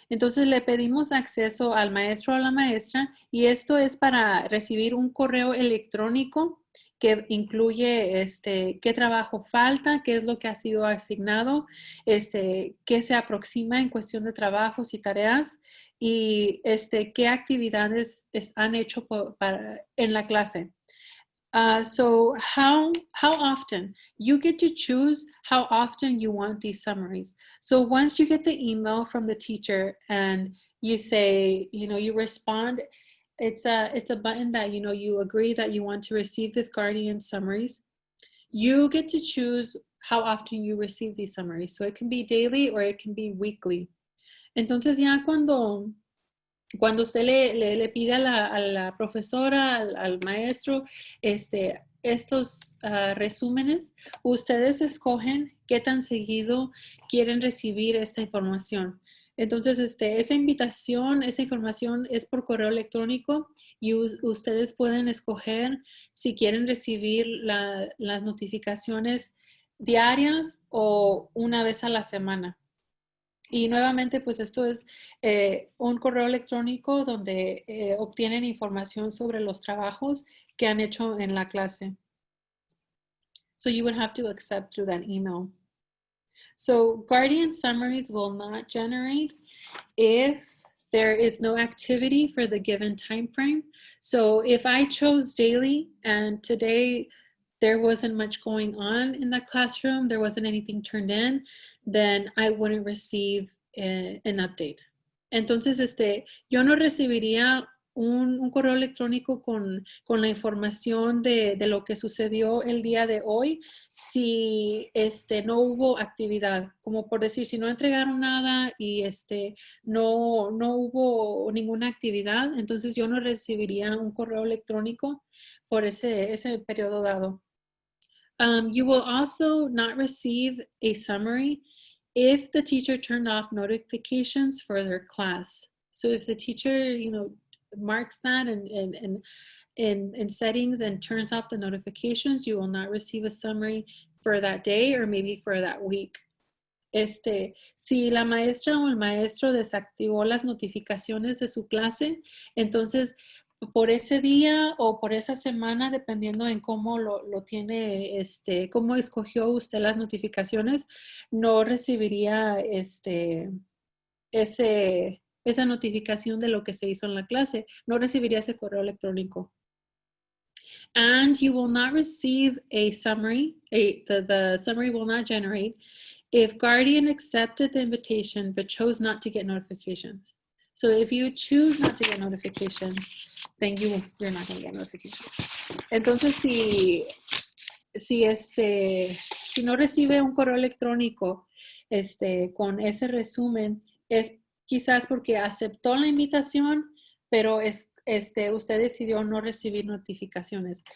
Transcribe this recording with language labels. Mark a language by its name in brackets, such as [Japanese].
[Spanish] Entonces le pedimos acceso al maestro o a la maestra y esto es para recibir un correo electrónico que incluye qué trabajo falta, qué es lo que ha sido asignado, qué se aproxima en cuestión de trabajos y tareas y qué actividades han hecho en la clase. [English] So how often you get to choose how often you want these summaries. So once you get the email from the teacher and you say, you respond, it's a button that, you agree that you want to receive this guardian summaries. You get to choose how often you receive these summaries. So it can be daily or it can be weekly. [Spanish] Entonces ya cuando usted le pide a la profesora, al maestro, estos resúmenes, ustedes escogen qué tan seguido quieren recibir esta información. Entonces, esa información es por correo electrónico y ustedes pueden escoger si quieren recibir las notificaciones diarias o una vez a la semana. Y nuevamente, pues esto es un correo electrónico donde obtienen información sobre los trabajos que han hecho en la clase. [English] So you would have to accept through that email. So guardian summaries will not generate if there is no activity for the given time frame. So if I chose daily and today there wasn't much going on in the classroom, there wasn't anything turned in, then I wouldn't receive an update. [Spanish] Entonces, yo no recibiría un correo electrónico con la información de lo que sucedió el día de hoy si no hubo actividad. Como por decir, si no entregaron nada y no hubo ninguna actividad, entonces yo no recibiría un correo electrónico por ese periodo dado. [English] You will also not receive a summary if the teacher turned off notifications for their class. So if the teacher, marks that in settings and turns off the notifications, you will not receive a summary for that day or maybe for that week. [Spanish] Si la maestra o el maestro desactivó las notificaciones de su clase, entonces por ese día o por esa semana, dependiendo en cómo lo tiene, cómo escogió usted las notificaciones, no recibiría esa notificación de lo que se hizo en la clase, no recibiría ese correo electrónico. [English] And you will not receive a summary, the summary will not generate if guardian accepted the invitation but chose not to get notifications. So if you choose not to get notifications, then you're not going to get notifications. [Spanish] Entonces, si no recibe un correo electrónico con ese resumen, es quizás porque aceptó la invitación, pero usted decidió no recibir notificaciones.